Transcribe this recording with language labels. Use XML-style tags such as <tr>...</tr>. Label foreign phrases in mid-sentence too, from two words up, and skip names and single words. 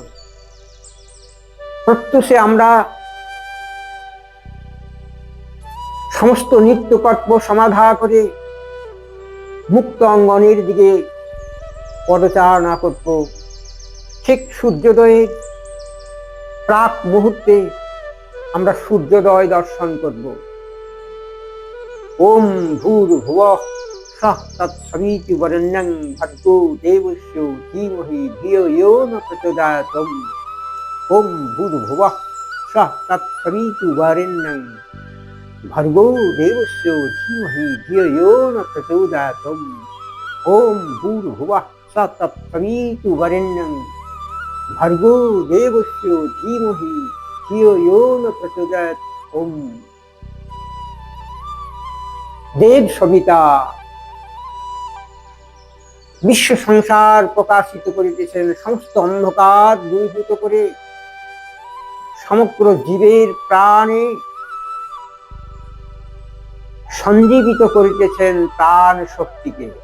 <bn>প্রত্যুষে আমরা সমস্ত নিত্যকর্ম সমাধা করে মুক্ত অঙ্গনের দিকে পদচারণা করব। ঠিক সূর্যোদয়ের প্রাক মুহূর্তে আমরা সূর্যোদয় দর্শন করব।</bn> <sa>ওম ভূর্ভুবঃ সঃ তৎসবিতু বরেণ্যং ভর্গো দেবস্য ধীমহি ধিয়ো ইয়ো ন প্রচোদয়াৎ। ওম ভূর্ভুবঃ সঃ তৎসবিতু বরেণ্যং ভর্গো দেবস্য ধীমহি ধিয়ো ইয়ো ন প্রচোদয়াৎ। ওম ভূর্ভুবঃ সঃ তৎসবিতু বরেণ্যং ভর্গো দেবস্য ধীমহি ধিয়ো ইয়ো ন প্রচোদয়াৎ। ওম।</sa> <bn>দেব সবিতা বিশ্ব সংসার প্রকাশিত করিতেছেন, সমস্ত অন্ধকার দূরীভূত করে সমগ্র জীবের প্রাণে সঞ্জীবিত করিতেছেন প্রাণ শক্তিকে।</bn>